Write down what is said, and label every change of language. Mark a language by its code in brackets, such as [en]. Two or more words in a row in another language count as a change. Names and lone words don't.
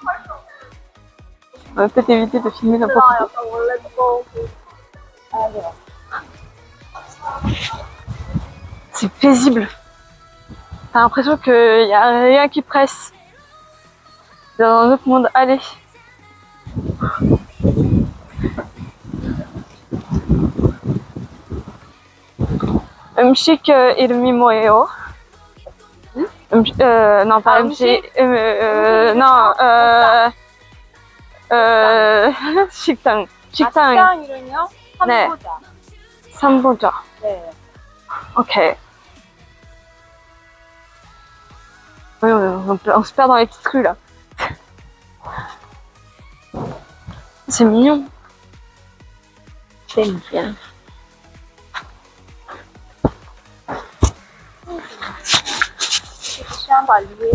[fr] On va peut-être éviter de filmer n'importe quoi. C'est paisible. T'as l'impression qu'il n'y a rien qui presse. Dans un autre monde. Allez. [ko] 음식 이름이 뭐예요? [fr] non, pas 음식. non, 식당. [ko] 식당 이름이요? 네. 삼보자. 삼보자. 네. [fr] Ok. Oui, on se perd dans les petites rues là. C'est mignon. J'aime bien. chambre à louer.